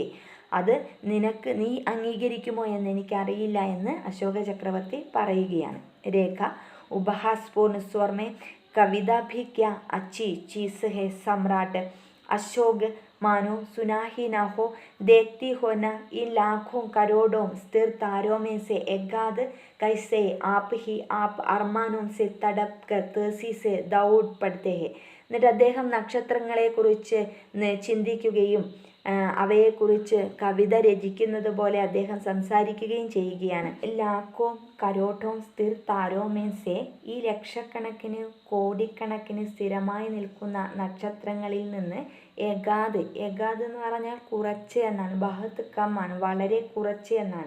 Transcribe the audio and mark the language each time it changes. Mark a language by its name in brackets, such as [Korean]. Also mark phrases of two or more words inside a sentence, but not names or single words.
[Malayalam] അത് നീ അംഗീകരിക്കുമോ എന്ന് എനിക്കറിയില്ല എന്ന് അശോക ചക്രവർത്തി പറയുകയാണ്. [Hindi] रेखा उपहासपूर्ण स्वर में कविता भी क्या अच्छी चीज़ है सम्राट. अशोक मानो सुना ही ना हो, देखती हो न इन लाखों करोड़ों स्थिर तारों में से एकाध कैसे आप ही आप अरमानों से तड़प कर तेजी से दौड़ पड़ते हैं. [Malayalam] എന്നിട്ട് അദ്ദേഹം നക്ഷത്രങ്ങളെക്കുറിച്ച് ചിന്തിക്കുകയും അവയെക്കുറിച്ച് കവിത രചിക്കുന്നത് പോലെ അദ്ദേഹം സംസാരിക്കുകയും ചെയ്യുകയാണ്. [Hindi] लाखों करोड़ों स्थिर तारों में से, [Malayalam] ഈ ലക്ഷക്കണക്കിന് കോടിക്കണക്കിന് സ്ഥിരമായി നിൽക്കുന്ന നക്ഷത്രങ്ങളിൽ നിന്ന് എഗാദ് എന്ന് പറഞ്ഞാൽ കുറച്ച് എന്നാണ്, [Hindi] बहुत कम, [Malayalam] വളരെ കുറച്ച് എന്നാണ്.